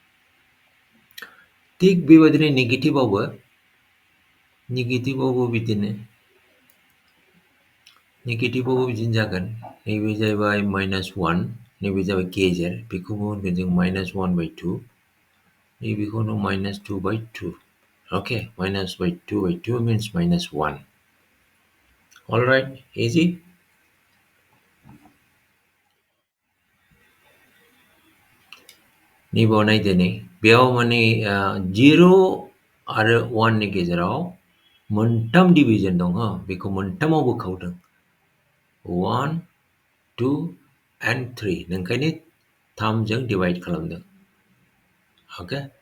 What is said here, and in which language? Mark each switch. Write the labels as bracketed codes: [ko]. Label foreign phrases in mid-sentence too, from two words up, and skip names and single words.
[brx] थिग बेबायदिनो नेगेटिभआवबो बिदिनो जागोन नैबे जाहैबाय -1 नैबे जाबाय गेजेर बेखौबो होनगोन जों -1/2 नैबेखौनो -2/2 [en] okay -2/2 means -1 all right easy [brx] नैबेयाव नायदो नै बेयाव माने 0 आरो 1 नि गेजेराव मोनथाम डिभिजन दं हो बेखौ मोनथामाव बोखावदों 1 2 and 3 ओंखायनो 3 जों डिभाइड खालामदों ओके